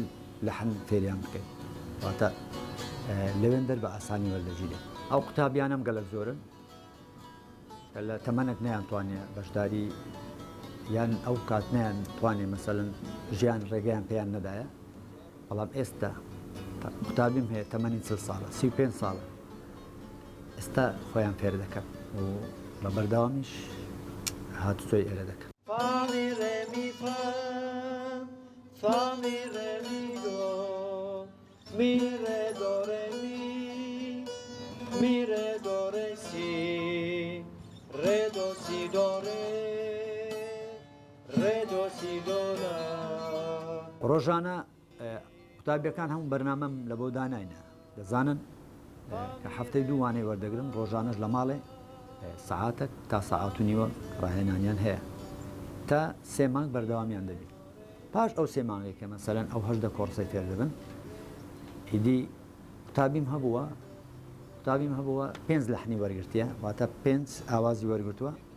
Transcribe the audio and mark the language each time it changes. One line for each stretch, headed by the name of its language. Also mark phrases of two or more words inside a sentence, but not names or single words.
Central Kurdish: لەحن فێریان بکەین واتە لەوێن دەر بە ئاسانی وەردەگیرێن ئەو قوتابیانم گەلک زۆرن کە لە تەمەنێک نەیانتوانێ بەشداری یان ئەو کات نەیانتوانێ مەسەلەن ژیان ڕێگەیان پێیان نەدایە بەڵام ئێستا قوتابیم هەیە تەمەنی 40 ساڵە 35 ساڵە ئێستا خۆیان فێر دەکەن و بە بەردەوامیش هاتوچۆی ئێرە دەکەن Fa mi re mi fa, fa mi re mi do, mi re do re mi re do re si, re do si do do si do la. ڕۆژانە قوتابیەکان هەموو بەرنامەم لە بۆ داناینە دەزانن کە هەفتەی دوو وانەی وەردەگرن ڕۆژانەش لە ماڵێ سەعاتێک تا سەعات و نیوە ڕاهێنانیان هەیە تا 3 مانگ بەردەوامیان دەبێت پاش ئەو 3 مانگێکە مەسەلەن ئەو 18 کۆرسەی فێر دەبن ئیدی قوتابیم هەبووە 5 لەحنی وەرگرتیە واتە 5 ئاوازی وەرگرتووە